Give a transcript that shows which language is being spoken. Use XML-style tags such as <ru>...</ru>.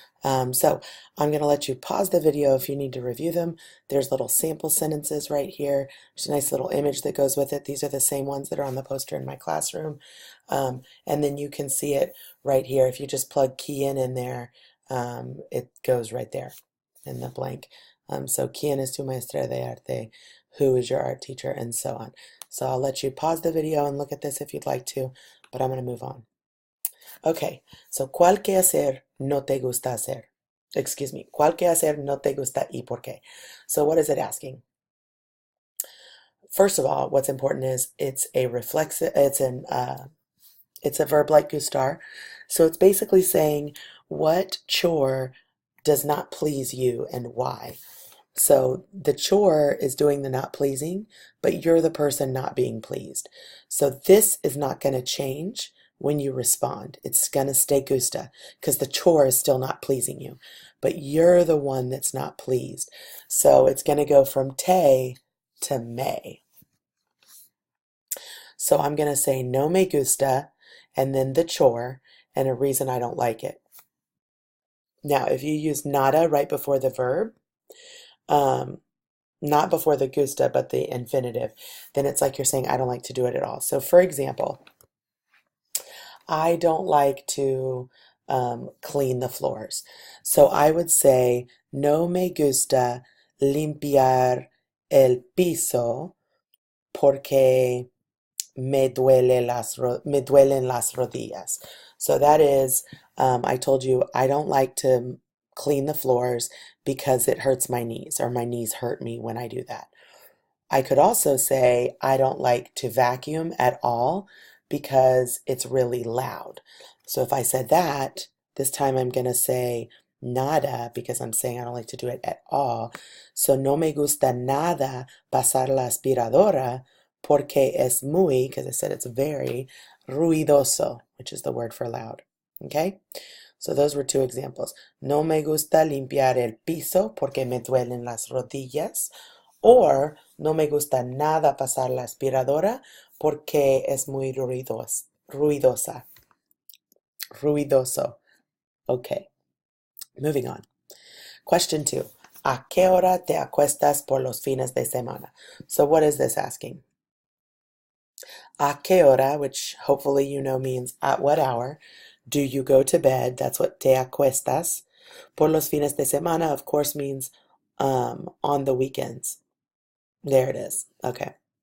<en>So I'm going to let you pause the video if you need to review them. There's little sample sentences right here. There's a nice little image that goes with it. These are the same ones that are on the poster in my classroom. And then you can see it right here. If you just plug key in there, it goes right there in the blank.</en> <es>So, ¿quién es tu maestra de arte?</es> <en>Who is your art teacher? And so on. So I'll let you pause the video and look at this if you'd like to, but I'm going to move on.</en> <es>Okay, so ¿cuál quehacer no te gusta hacer?</es> <en>Excuse me,</en> <es>¿cuál quehacer no te gusta y por qué?</es> <en>So what is it asking? First of all, what's important is it's a reflexive, it's a verb like gustar. So it's basically saying what chore does not please you and why. So the chore is doing the not pleasing, but you're the person not being pleased. So this is not going to change when you respond. It's going to stay gusta because the chore is still not pleasing you, but you're the one that's not pleased. So it's going to go from te to me. So I'm going to say</en> <es>no me gusta</es> <en>and then the chore and a reason I don't like it. Now, if you use nada right before the verb, um, not before the gusta, but the infinitive, then it's like you're saying, I don't like to do it at all. So, for example, I don't like to clean the floors. So I would say,</en> <es>no me gusta limpiar el piso porque me duelen las rodillas.</es> <en>So that is, I told you I don't like to clean the floors because it hurts my knees or my knees hurt me when I do that. I could also say I don't like to vacuum at all because it's really loud. So if I said that, this time I'm going to say nada because I'm saying I don't like to do it at all. So</en> <es>no me gusta nada pasar la aspiradora porque es muy,</es> <en>because I said it's very ruidoso, which is the word for loud. Okay? So those were two examples.</en> <es>No me gusta limpiar el piso porque me duelen las rodillas. Or no me gusta nada pasar la aspiradora porque es muy ruidosa. Ruidoso.</es> <en>Okay, moving on. Question 2.</en> <es>¿A qué hora te acuestas por los fines de semana?</es> <en>So what is this asking?</en> <es>¿A qué hora,</es> <en>which hopefully you know means at what hour, do you go to bed? That's what</en> <es>te acuestas. Por los fines de semana,</es> <en>of course, means on the weekends. There it is. Okay.</en>